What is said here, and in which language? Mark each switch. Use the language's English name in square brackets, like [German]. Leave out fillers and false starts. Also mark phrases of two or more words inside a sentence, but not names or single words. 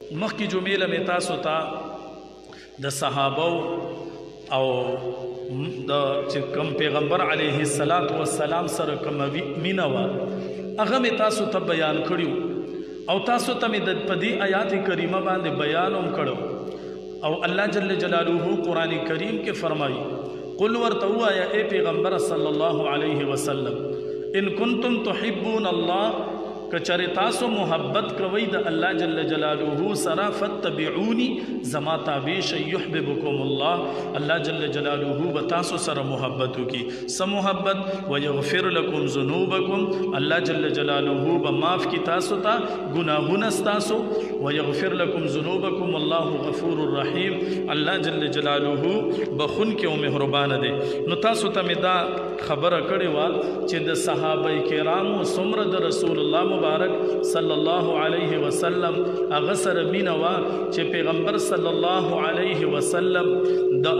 [Pashto] مخکی جمعه می تاسو ته د صحابو او د چې کوم پیغمبر [Arabic] علیه السلام [Pashto] سره کوم مینه وه هغه می تاسو ته بیان کړیو او تاسو ته می د په دې آیات کریمه باندې بیان هم کړو او الله [Arabic] جل جلاله [Pashto] قرآن کریم کې فرمایي قل ورته ووایه اے پیغمبر [Arabic] صلی الله علیه وسلم ان کنتم تحبون الله [Pashto] کچری تاسو محبت کوي د الله [Arabic] جل جلاله [Pashto] سره فتبعوني زما تابع شئ [Arabic] يحببكم الله الله جل جلاله [Pashto] به تاسو سره محبت وکي سم محبت [Arabic] ويغفر لكم ذنوبكم الله جل جلاله [Pashto] به معاف کی تاسو ته گناهونه تاسو [Arabic] ويغفر لكم ذنوبكم الله غفور رحيم الله جل جلاله [Pashto] بخون کې او مهربان دی نو تاسو ته مې دا خبره کړې وه چې د صحابه کرامو څومره د رسول الله مبارک [Arabic] صلی الله علیه وسلم [Pashto] هغه سره مینه وه چې پیغمبر [Arabic] صلی الله علیه وسلم [Pashto] د